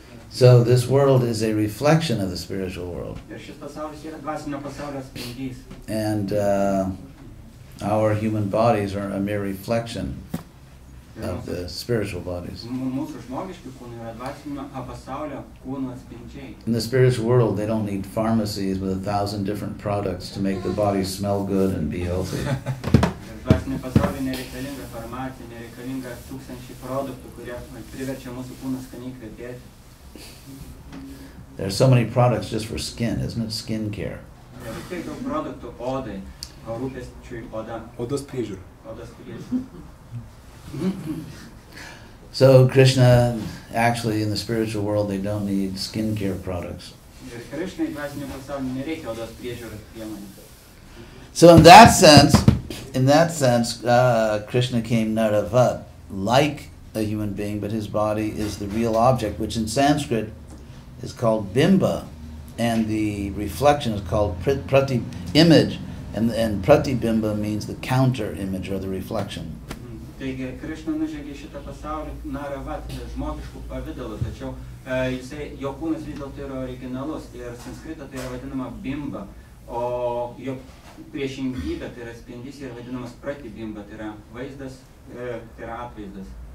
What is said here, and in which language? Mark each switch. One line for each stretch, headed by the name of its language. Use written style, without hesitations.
English: So this world is a reflection of the spiritual world.
Lithuanian: Ir šis pasaulis yra dvasinio pasaulio atspindys.
English: And our human bodies are a mere reflection of the spiritual bodies.
Lithuanian: Mūsų žmogiški kūnai yra dvasinio pasaulio kūnų atspindžiai.
English: In the spiritual world, they don't need pharmacies with 1,000 different products to make the body smell good and be healthy.
Lithuanian: Ir dvasinio pasaulio nereikalinga farmacija, nereikalinga 1000 produktų, kurie priverčia mūsų kūną skaniai kvepėti.
English: There are so many products just for skin, isn't it? Skin care.
Lithuanian: Ir vis tiek daug produktų odai, rūpesčiui oda, Odos priežiūra. odos priežiūra.
English: So Krishna, actually in the spiritual world, they don't need skincare products.
Lithuanian: Ir Krišnai dvasinio pasaulio nereikia odos priežiūros priemonių.
English: So in that sense, Krishna came Naravat, like a human being, but his body is the real object, which in Sanskrit is called bimba, and the reflection is called prati image, and pratibimba means the counter image or the reflection.
Lithuanian: Taigi, Krišna nužengė šitą pasaulį naravat, žmogiškų pavidalų, tačiau jo kūnas vis dėlto yra originalus, tai yra sanskrita, tai yra vadinama bimba, o jo priešingybė, tai yra spindys, yra vadinamas pratibimba, tai yra vaizdas, tai yra atvaizdas.